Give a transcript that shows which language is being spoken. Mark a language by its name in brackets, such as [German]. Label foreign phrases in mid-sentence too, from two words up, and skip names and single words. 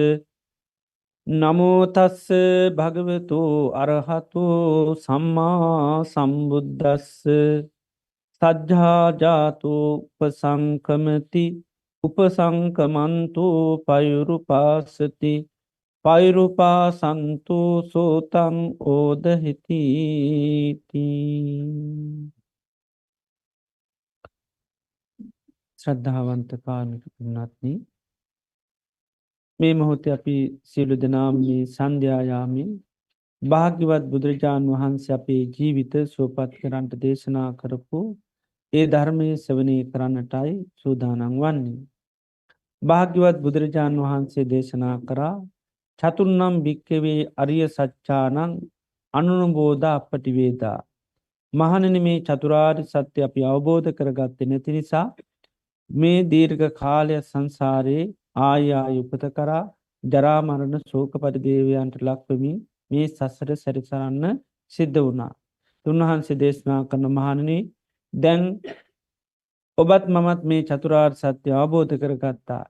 [Pali] නමුතස්ස භගවතු අරහතු සම්මා සම්බුද්ධස්ස සජ්ජාජාතු උපසංකමති උපසංකමන්තු පයුරුපාසති පෛරුපා සන්තු සෝතං ඕදහිතීති. [Sinhala] ශ්‍රද්ධාවන්ත කාරණක පින්නත්න මේ මොහොත අපි සියලු දෙනාම මේ සන්ධ්‍යායාමෙන් භාග්‍යවත් බුදුරජාණන් වහන්සේ අපේ ජීවිත සුවපත් කරන්ට දේශනා කරපු ඒ ධර්මය සවනය කරන්නටයි සූදානන් වන්නේ. භාග්‍යවත් බුදුරජාණන් වහන්සේ දේශනා කරා [Pali] චතුන්නම් භික්කවේ අරිය සච්චානං අනුනුබෝධ අපපටි වේදා. [Sinhala] මහණෙනි මේ චතුරාර්ය සත්‍ය අපි අවබෝධ කරගත්තේ නැති නිසා මේ දීර්ඝ කාලය සංසාරයේ ආයාය උපත කරා ජරා මරණ ශෝක පරිදේවයන්ට ලක්වමින් මේ සසර සැරිසරන්න සිද්ධ වුණා. උන්වහන්සේ දේශනා කරන මහණෙනි දැන් ඔබත් මමත් මේ චතුරාර්ය සත්‍ය අවබෝධ කරගත්තා.